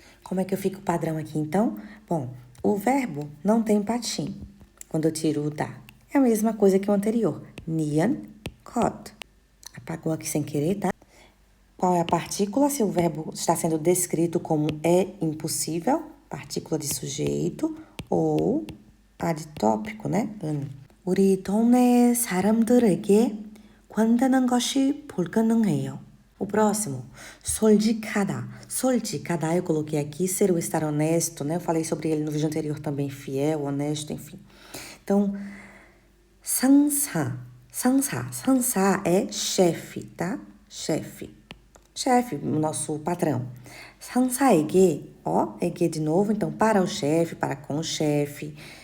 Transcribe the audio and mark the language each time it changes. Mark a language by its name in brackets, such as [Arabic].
[Portuguese] Como é que eu fico padrão aqui, então? Bom, o verbo não tem patim quando eu tiro o da. É a mesma coisa que o anterior. Nian, kot. Apagou aqui sem querer, tá? Qual é a partícula? Se o verbo está sendo descrito como é impossível, partícula de sujeito, ou a de tópico, né? [Korean] 우리 동네 사람들에게 관대는 것이 불가능해요. [Portuguese] O próximo, 솔직하다. 솔직하다, eu coloquei aqui, ser ou estar honesto, né? Eu falei sobre ele no vídeo anterior também, fiel, honesto, enfim. Então, 상사. 상사 é chefe, tá? Chefe, nosso patrão. 상사에게, ó, egue de novo, então para o chefe, para com o chefe.